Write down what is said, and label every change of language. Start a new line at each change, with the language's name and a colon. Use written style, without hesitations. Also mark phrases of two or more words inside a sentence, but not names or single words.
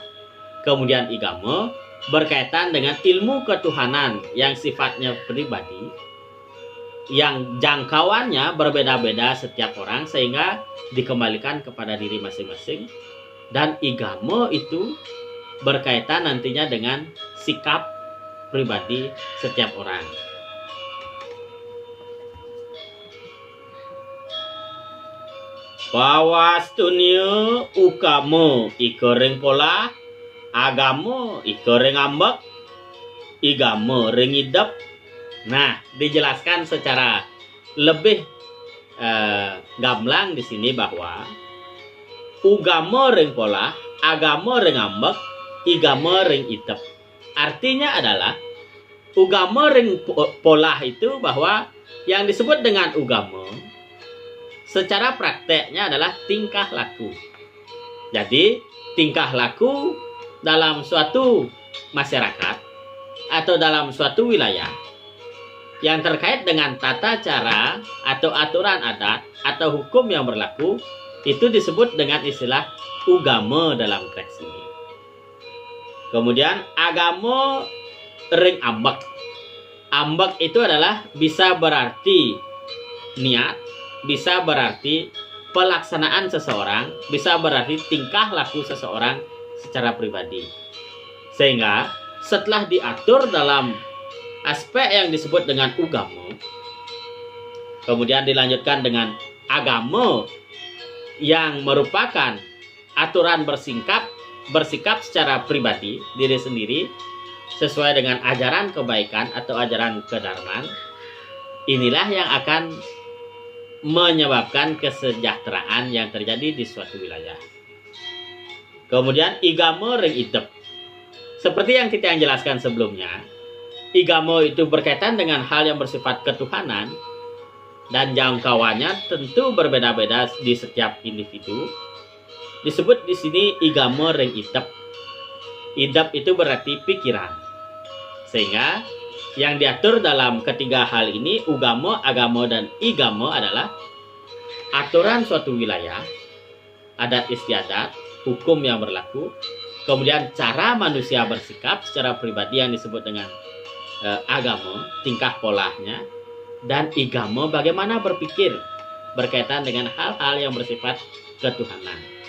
Indonesian: Kemudian igamo berkaitan dengan ilmu ketuhanan yang sifatnya pribadi, yang jangkauannya berbeda-beda setiap orang sehingga dikembalikan kepada diri masing-masing. Dan igamo itu berkaitan nantinya dengan sikap pribadi setiap orang.
Kawi: Pawastunyo ukamo iko ring pola, agamo iko ring ambek, igamo ring idep.
Indonesian: Nah, dijelaskan secara lebih gamblang di sini bahwa
Kawi: ugamo ring pola, agamo ring ambek, igamo ring idep.
Indonesian: Artinya adalah
Kawi: ugamo ring pola
Indonesian: itu bahwa yang disebut dengan ugamo secara prakteknya adalah tingkah laku. Jadi, tingkah laku dalam suatu masyarakat atau dalam suatu wilayah yang terkait dengan tata cara atau aturan adat atau hukum yang berlaku itu disebut dengan istilah ugamo dalam teks ini.
Kawi: Kemudian agamo ring ambek.
Indonesian: Ambek itu adalah bisa berarti niat, bisa berarti pelaksanaan seseorang, bisa berarti tingkah laku seseorang secara pribadi. Sehingga setelah diatur dalam aspek yang disebut dengan ugamo, kemudian dilanjutkan dengan agamo yang merupakan aturan bersikap secara pribadi diri sendiri sesuai dengan ajaran kebaikan atau ajaran kedharmaan. Inilah yang akan menyebabkan kesejahteraan yang terjadi di suatu wilayah.
Kawi: Kemudian igamo ring idep.
Indonesian: Seperti yang kita jelaskan sebelumnya, igamo itu berkaitan dengan hal yang bersifat ketuhanan dan jangkauannya tentu berbeda-beda di setiap individu. Disebut di sini
Kawi: igamo ring idep.
Indonesian: Idep itu berarti pikiran. Sehingga yang diatur dalam ketiga hal ini, ugamo, agamo, dan igamo adalah aturan suatu wilayah, adat istiadat, hukum yang berlaku, kemudian cara manusia bersikap secara pribadi yang disebut dengan agamo, tingkah polanya, dan igamo bagaimana berpikir berkaitan dengan hal-hal yang bersifat ketuhanan.